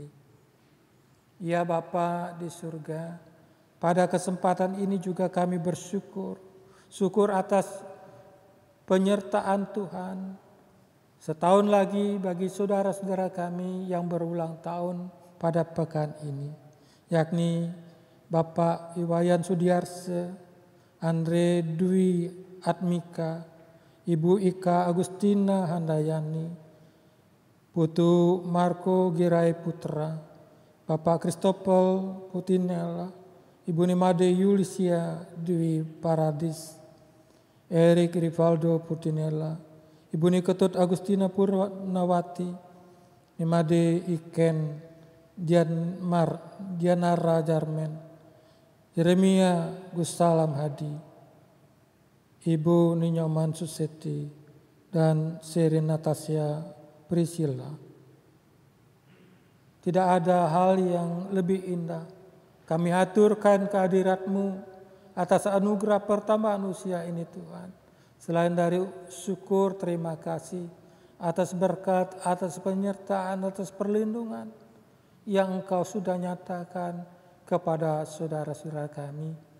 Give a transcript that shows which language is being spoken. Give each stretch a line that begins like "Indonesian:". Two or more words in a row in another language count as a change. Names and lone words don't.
Indonesian: Ya Bapa di surga, pada kesempatan ini juga kami bersyukur atas penyertaan Tuhan. Setahun lagi bagi saudara-saudara kami yang berulang tahun pada pekan ini, yakni Bapak Iwayan Sudiarse, Andre Dwi Atmika, Ibu Ika Agustina Handayani, Putu Marco Girai Putra, Bapak Kristopel Putinella, Ibu Nimade Yulisia Dwi Paradis, Erik Rivaldo Putinella, Ibu Niketut Agustina Purnawati, Nimade Iken Dianara Jarmen, Yeremia Gustalam Hadi, Ibu Ninyoman Suseti, dan Seri Natasha Priscilla. Tidak ada hal yang lebih indah. Kami haturkan kehadirat-Mu atas anugerah pertambahan usia ini Tuhan. Selain dari syukur, terima kasih atas berkat, atas penyertaan, atas perlindungan yang Engkau sudah nyatakan kepada saudara-saudara kami.